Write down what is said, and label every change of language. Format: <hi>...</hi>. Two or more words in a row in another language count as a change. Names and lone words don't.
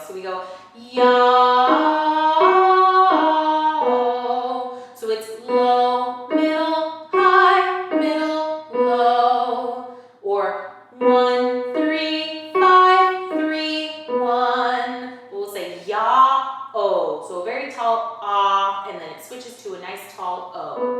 <en>So we go yaw. So it's low, middle, high, middle, low. Or 1, 3, 5, 3, 1. We'll say ya-o. So a very tall ah, and then it switches to a nice tall o.</en>